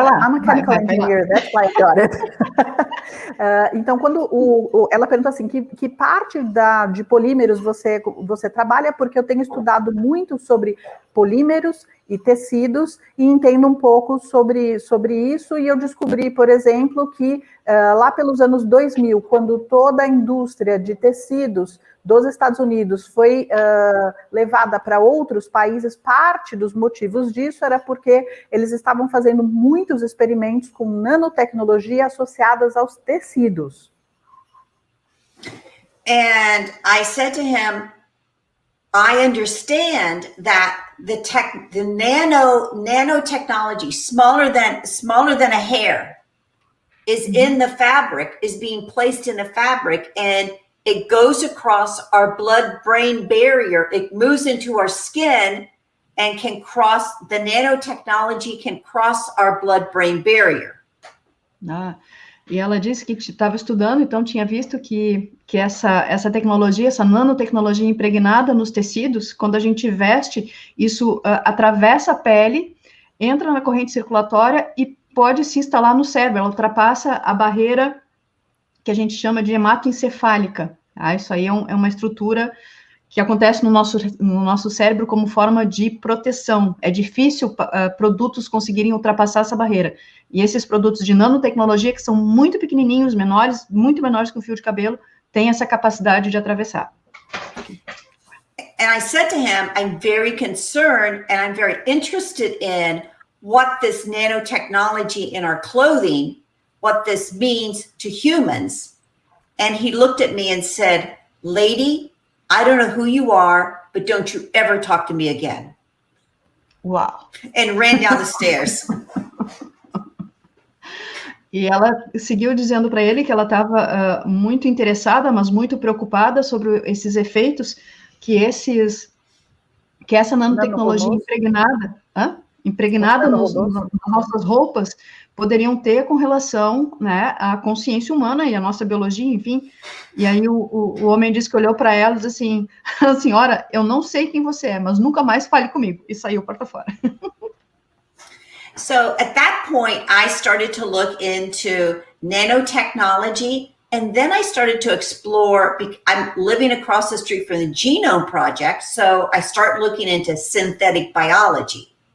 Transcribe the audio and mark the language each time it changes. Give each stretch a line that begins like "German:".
English: I'm a mechanical engineer, that's why I got it.
Portuguese: Então, quando ela perguntou assim, que parte de polímeros você trabalha? Porque eu tenho estudado muito sobre polímeros e tecidos e entendo um pouco sobre isso, e eu descobri, por exemplo, que lá pelos anos 2000, quando toda a indústria de tecidos dos Estados Unidos foi levada para outros países, parte dos motivos disso era porque eles estavam fazendo muitos experimentos com nanotecnologia associadas aos tecidos.
English: And I said to him, I understand that the nanotechnology, smaller than a hair, is in the fabric, is being placed in the fabric, and it goes across our blood-brain barrier. It moves into our skin and the nanotechnology can cross our blood-brain barrier.
Portuguese: E ela disse que estava estudando, então tinha visto que essa tecnologia, essa nanotecnologia impregnada nos tecidos, quando a gente veste, isso atravessa a pele, entra na corrente circulatória e pode se instalar no cérebro, ela ultrapassa a barreira que a gente chama de hematoencefálica. Isso aí é uma estrutura que acontece no nosso cérebro como forma de proteção. É difícil produtos conseguirem ultrapassar essa barreira. E esses produtos de nanotecnologia, que são muito pequenininhos, muito menores que um fio de cabelo, têm essa capacidade de atravessar.
English: And I said to him, I'm very concerned and I'm very interested in what this nanotechnology in our clothing, what this means to humans. And he looked at me and said, lady, I don't know who you are, but don't you ever talk to me again.
Portuguese: Uau!
English: And ran down the stairs.
Portuguese: E ela seguiu dizendo para ele que ela estava muito interessada, mas muito preocupada sobre esses efeitos que essa nanotecnologia impregnada nas nossas roupas poderiam ter com relação, né, à consciência humana e à nossa biologia, enfim. E aí o homem disse que olhou para ela e disse assim, senhora, eu não sei quem você é, mas nunca mais fale comigo. E saiu porta fora.
English: So at that point, I started to look into nanotechnology, and then I started to explore, I'm living across the street from the Genome Project, so I start looking into synthetic biology.